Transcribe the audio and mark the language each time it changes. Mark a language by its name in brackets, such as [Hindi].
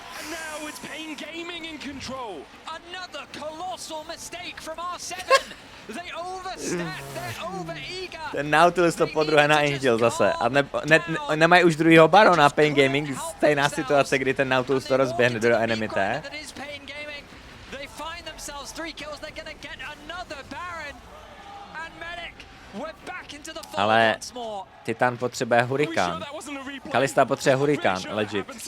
[English] Now it's Pain Gaming in control. Another colossal mistake from R7. They overstep, they're overeager. [Czech] Ten Nautilus to podruhé na Angel zase. A nemají už druhýho barona Pain Gaming. Stejná situace, kdy ten Nautilus to rozběhne do enemy té. [English] They find themselves 3 kills. They're gonna get another Baron. And Medic. We're back into the fight once more. [Czech] Titan potřebuje hurikán. Kalista potřebuje hurikán, legit.